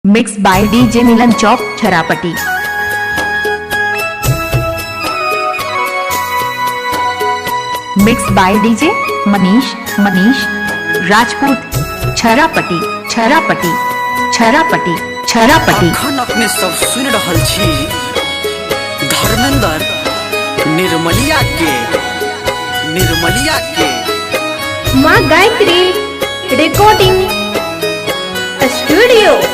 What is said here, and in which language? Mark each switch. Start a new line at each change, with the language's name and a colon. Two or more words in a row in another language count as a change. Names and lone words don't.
English: Mixed by DJ Milan Chowk, Charapati. Mixed by DJ Manish Rajput, Charapati.
Maithili: अखन अपने सब सुन रहल छी धर्मेंद्र निर्मलिया के माँ गायत्री रिकॉर्डिंग स्टूडियो।